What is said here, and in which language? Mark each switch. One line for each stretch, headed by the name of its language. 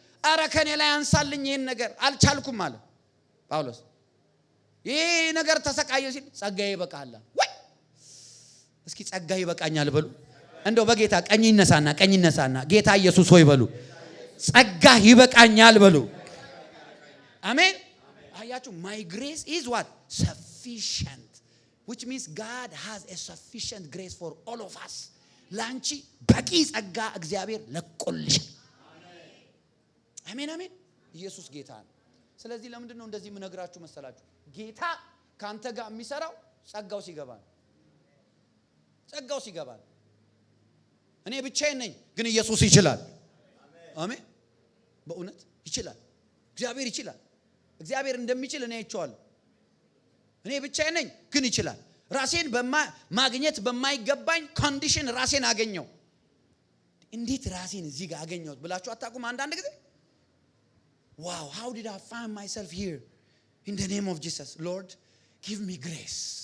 Amharic: አረ ከኔ ላይ አንሳልኝ ይሄን ነገር አልቻልኩም አለ ጳውሎስ። ይሄ ነገር ተሰቃየ ሲል ጸጋዬ ይበቃል። ወይ እስኪ ጸጋዬ ይበቃኛል በሉ። እንደው በጌታ ቀኝ ይነሳና ጌታ ኢየሱስ ሆይ በሉ። ጸጋ ይበቃኛል በሉ። አሜን። አያችሁ
English: my grace is what? sufficient, which means God has a sufficient grace for all of us.
Amharic: ላንቺ በቂ ጸጋ እግዚአብሔር ለቆልሽ። አሜን አሜን። ኢየሱስ ጌታ ነው። ስለዚህ ለምንድን ነው እንደዚህ ምነግራችሁ መሰላችሁ? ጌታ ካንተ ጋር የሚሰራው ጸጋው ሲገባ ነው። ጸጋው ሲገባ ነው። እኔ ብቻዬን ነኝ ግን ኢየሱስ ይችላል። አሜን። በእውነት ይችላል። እግዚአብሔር ይችላል። እግዚአብሔር እንደሚችል እኔ አይቼዋለሁ። እኔ ብቻዬን ነኝ ግን ይችላል። ራሴን ማግኘት በማይገባኝ ኮንዲሽን ራሴን አገኘው። እንዴት ራሴን እዚህ ጋር አገኘሁት ብላችሁ አታውቁም? አንዳንድ ጊዜ
English: wow, how did I find myself here? In the name of Jesus, Lord, give me grace.